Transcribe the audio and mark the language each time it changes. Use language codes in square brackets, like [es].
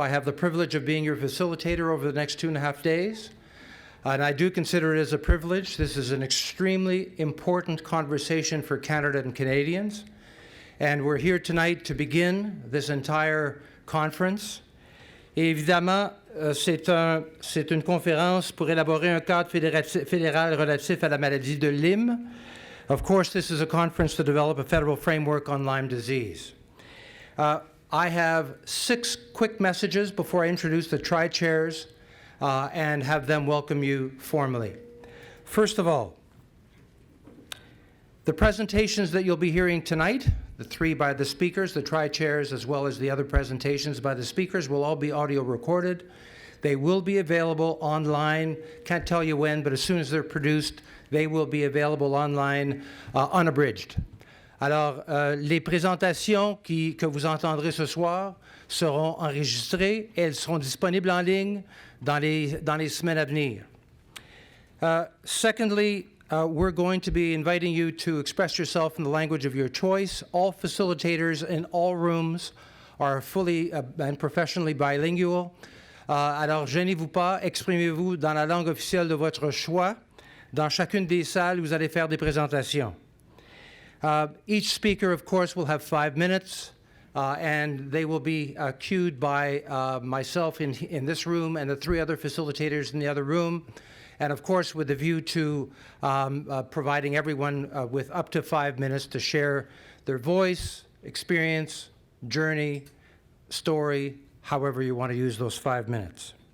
[en] I have the privilege of being your facilitator over the next 2.5 days. And I do consider it as a privilege. This is an extremely important conversation for Canada and Canadians. And we're here tonight to begin this entire conference. [fr] Et évidemment, c'est une conférence pour élaborer un cadre fédéral relatif à la maladie de Lyme. [en] Of course, this is a conference to develop a federal framework on Lyme disease. I have 6 quick messages before I introduce the tri-chairs and have them welcome you formally. First of all, the presentations that you'll be hearing tonight, the 3 by the speakers, the tri-chairs, as well as the other presentations by the speakers, will all be audio recorded. They will be available online. Can't tell you when, but as soon as they're produced, they will be available online unabridged. [fr] Alors, les présentations que vous entendrez ce soir seront enregistrées et elles seront disponibles en ligne dans les semaines à venir. [en] Secondly, we're going to be inviting you to express yourself in the language of your choice. All facilitators in all rooms are fully and professionally bilingual. [fr] Alors, gênez-vous pas, exprimez-vous dans la langue officielle de votre choix. Dans chacune des salles, vous allez faire des présentations. [en] Each speaker, of course, will have 5 minutes, and they will be cued by myself in this room and the 3 other facilitators in the other room, and of course with a view to providing everyone with up to 5 minutes to share their voice, experience, journey, story, however you want to use those 5 minutes.